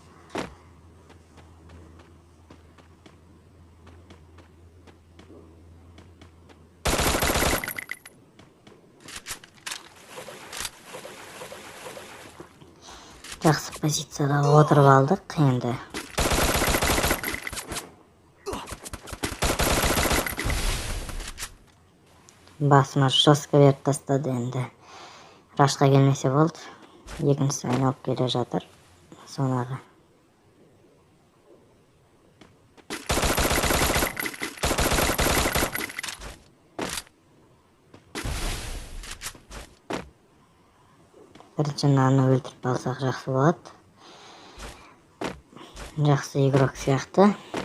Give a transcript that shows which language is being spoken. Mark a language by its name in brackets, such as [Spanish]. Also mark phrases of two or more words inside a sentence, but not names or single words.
[Kyrgyz] Жакшы позицияда отуруп алдык енді. Басыма жестко берип тастады енді. Рашка келмесе болду. Экинчиси айналып келе жатыр. Сонага. Биринчи аны өлтүрүп алсак жакшы болот. Жакшы игрок сыяктуу.